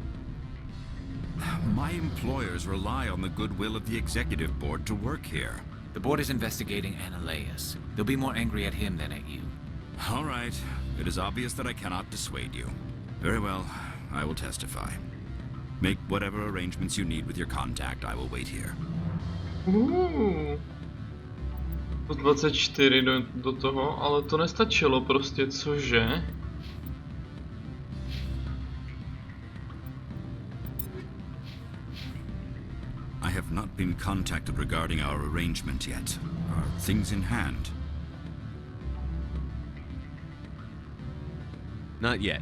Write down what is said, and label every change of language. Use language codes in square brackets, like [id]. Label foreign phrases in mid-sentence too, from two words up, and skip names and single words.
[en] My employers rely on the goodwill of the executive board to work here. The board is investigating Analeas. They'll be more angry at him than at you. All right. It is obvious that I cannot dissuade you. Very well. I will testify. Make whatever arrangements you need with your contact. I will wait here. [cs] Po 24 do toho, ale to nestačilo prostě, cože? [en] I have not been contacted regarding our arrangement yet. Are things in hand? Not yet.